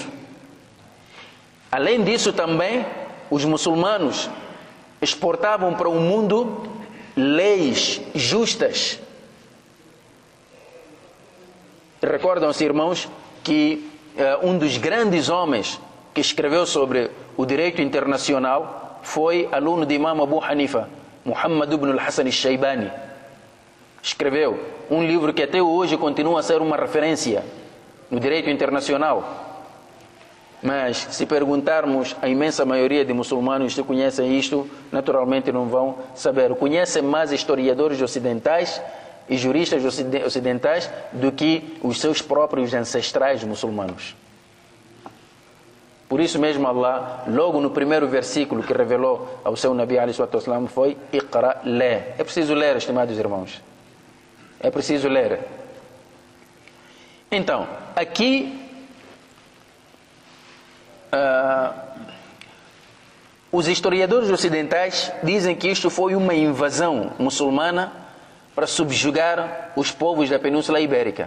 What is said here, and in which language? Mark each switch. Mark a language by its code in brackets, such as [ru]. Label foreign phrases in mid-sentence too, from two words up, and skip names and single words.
[pt] Além disso também, os muçulmanos exportavam para o mundo leis justas. Recordam-se, irmãos, que um dos grandes homens que escreveu sobre o direito internacional foi aluno de Imam Abu Hanifa, Muhammad ibn al-Hassan al-Shaybani. Escreveu um livro que até hoje continua a ser uma referência no direito internacional. Mas se perguntarmos a imensa maioria de muçulmanos se conhecem isto, naturalmente não vão saber. Conhecem mais historiadores ocidentais e juristas ocidentais do que os seus próprios ancestrais muçulmanos. Por isso mesmo Allah, logo no primeiro versículo que revelou ao seu Nabi [ar] عليه الصلاة والسلام [pt] foi Iqra, lê. É preciso ler, estimados irmãos. É preciso ler. Então, aqui os historiadores ocidentais dizem que isto foi uma invasão muçulmana para subjugar os povos da Península Ibérica.